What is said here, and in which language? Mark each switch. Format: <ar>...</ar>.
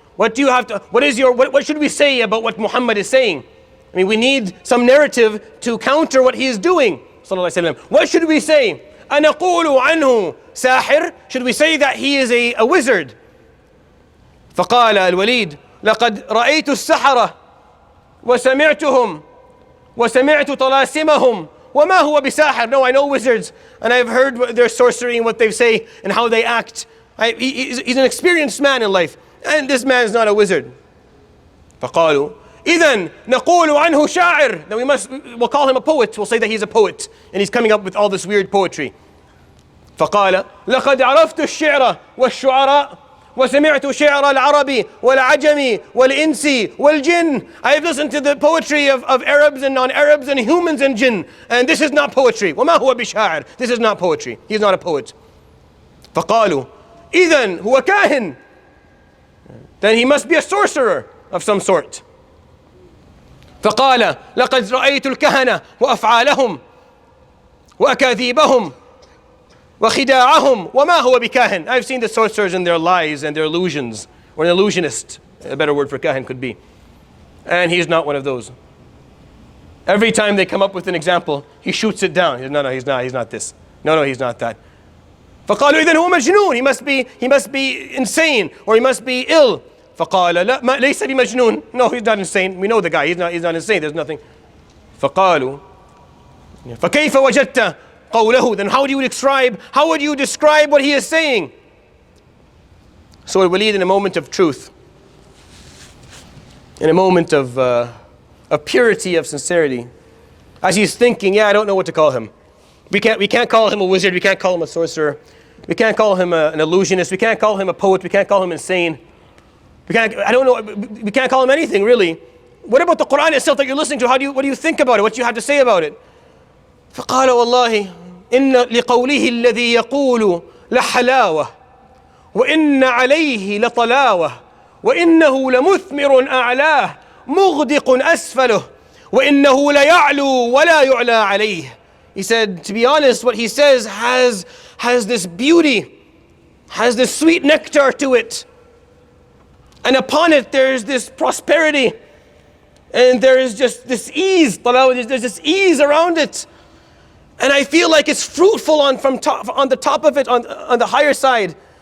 <en>What should we say about what Muhammad is saying? I mean, we need some narrative to counter what he is doing. What should we say?</en> <ar>أنقول عنه ساحر?</ar> <en>Should we say that he is a wizard?</en> <ar>فقال الوليد لقد رأيت السحرة وسمعتهم وسمعت طلاسمهم وما هو بساحر.</ar> <en>No, I know wizards, and I've heard their sorcery and what they say and how they act. He's an experienced man in life, and this man is not a wizard.</en> <ar>فقالوا إذن نقول عنه شاعر.</ar> <en>Then we'll call him a poet. We'll say that he's a poet, and he's coming up with all this weird poetry.</en> <ar>فقال لقد عرفت الشعر والشعراء وسمعت شعر العربي والعجمي والإنسي والجن.</ar> <en>I have listened to the poetry of Arabs and non-Arabs and humans and jinn, and this is not poetry.</en> <ar>وما هو بشاعر.</ar> <en>This is not poetry. He's not a poet.</en> <ar>فقالوا إذن هو كاهن.</ar> <en>Then he must be a sorcerer of some sort.</en> <ar>فقال لقد رأيت الكهنة وأفعالهم وأكاذيبهم وخداعهم وما هو بكاهن.</ar> <en>I've seen the sorcerers and their lies and their illusions, or an illusionist, a better word for kahin could be. And he's not one of those. Every time they come up with an example, he shoots it down. He says, no, he's not this. No, he's not that.</en> <ar>فقالوا إذن هو مجنون.</ar> <en>He must be insane, or he must be ill.</en> <ar>فقال لا ليس بمجنون.</ar> <en>No, he's not insane. We know the guy. He's not insane. There's nothing.</en> <ar>فقالوا فكيف وجدت قوله.</ar> <en>Then how would you describe what he is saying? So Al-Walid, in a moment of truth, in a moment of purity, of sincerity, as he's thinking, I don't know what to call him. We can't call him a wizard. We can't call him a sorcerer. We can't call him an illusionist. We can't call him a poet. We can't call him insane. We can't call him anything, really. What about the Quran itself that you're listening to? What do you think about it? What do you have to say about it?</en> <ar>فقال والله إن لقوله الذي يقول لحلاوة وإن عليه لطلاوة وإنه لمثمر أعلاه مغدق أسفله وإنه ليعلو ولا يعلى عليه.</ar> <en>He said, to be honest, what he says has this beauty, has this sweet nectar to it. And upon it there's this prosperity, and there is just this ease. There's this ease around it. And I feel like it's fruitful on the top of it, on the higher side.</en>